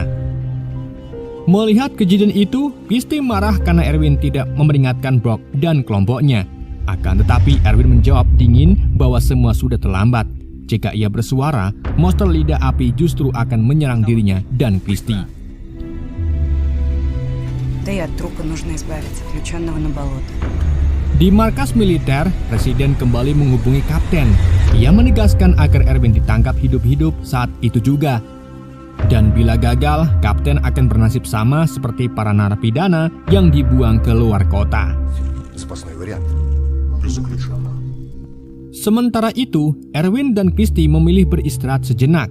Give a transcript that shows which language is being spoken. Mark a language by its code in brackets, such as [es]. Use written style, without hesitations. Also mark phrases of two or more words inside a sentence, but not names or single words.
[id] Melihat kejadian itu, Christy marah karena Erwin tidak memperingatkan Brock dan kelompoknya. Akan tetapi Erwin menjawab dingin bahwa semua sudah terlambat. Jika ia bersuara, monster lidah api justru akan menyerang dirinya dan Christy. [ru] Да и от трупа нужно избавиться, включенного на болото. [id] Di markas militer, Presiden kembali menghubungi Kapten. Ia menegaskan agar Erwin ditangkap hidup-hidup saat itu juga. Dan bila gagal, Kapten akan bernasib sama seperti para narapidana yang dibuang ke luar kota. Sementara itu, Erwin dan Christy memilih beristirahat sejenak.